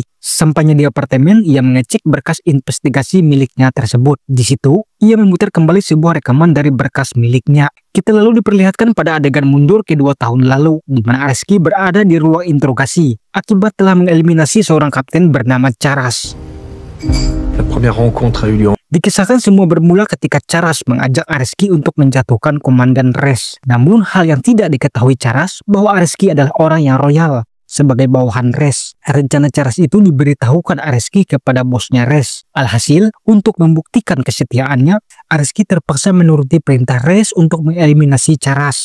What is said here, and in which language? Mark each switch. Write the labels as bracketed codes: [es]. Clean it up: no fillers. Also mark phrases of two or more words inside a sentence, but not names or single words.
[id] Sampainya di apartemen, ia mengecek berkas investigasi miliknya tersebut. Di situ, ia memutar kembali sebuah rekaman dari berkas miliknya. Kita lalu diperlihatkan pada adegan mundur ke 2 tahun lalu, di mana Areski berada di ruang interogasi akibat telah mengeliminasi seorang kapten bernama Charas. [fr] La première rencontre a eu lieu. [id] Dikisahkan semua bermula ketika Charas mengajak Areski untuk menjatuhkan Komandan Res. Namun hal yang tidak diketahui Charas bahwa Areski adalah orang yang royal sebagai bawahan Res. Rencana Charas itu diberitahukan Areski kepada bosnya Res. Alhasil, untuk membuktikan kesetiaannya, Areski terpaksa menuruti perintah Res untuk mengeliminasi Charas.